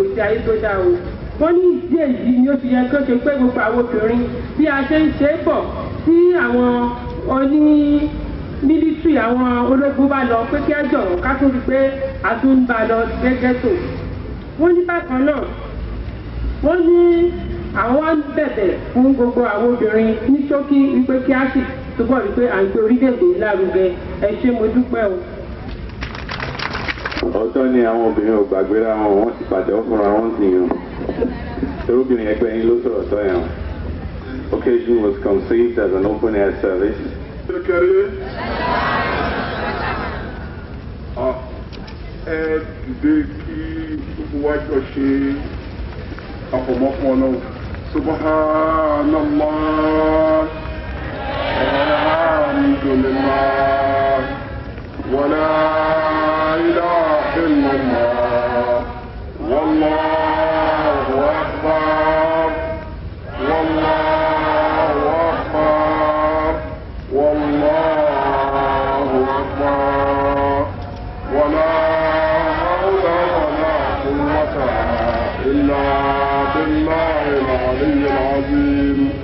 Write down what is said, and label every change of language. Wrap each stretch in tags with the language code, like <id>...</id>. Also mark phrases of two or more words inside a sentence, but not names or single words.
<yo>sí ayé tó dáa o wọ́n ní ìdí èyí ni ó ti yẹ kó ṣe pé gbogbo àwọn obìnrin bí a ṣe ń ṣe é bọ̀ tí àwọn oní mílítírì àwọn ológun bá lọ pé kí á jọ̀rọ̀ ká tún rí pé a tún ń bá lọ gẹ́gẹ́ tó wọ́n ní bákan náà wọ́n ní àwọn wá ń bẹ̀bẹ̀ fún gbogbo àwọn obìnrin ní ṣókí wípé kí á sì túbọ̀ rí pé à ń gbé orílẹ̀-èdè lárugẹ ẹ ṣé mo dúpẹ́ o. ọ̀tọ̀ ni àwọn obìnrin ò gbàgbéra wọn wọ́n ti pàtẹ́wọ́ fúnra wọn sí yan irúbìnrin ẹgbẹ́ yín ló sọ̀rọ̀ tọ́ yẹn.</yo> <en>Occasion was conceived as an open-air service.</en> <yo>Ẹ dìde kí gbogbo wa jọ ṣe àfọ̀mọ́fún ọlọ́run.</yo> <ar>سبحان الله، الحمد لله، ولا إله إلا الله, والله أكبر، والله أكبر، والله أكبر، ولا حول ولا قوة إلا بالله العلي العظيم.</ar>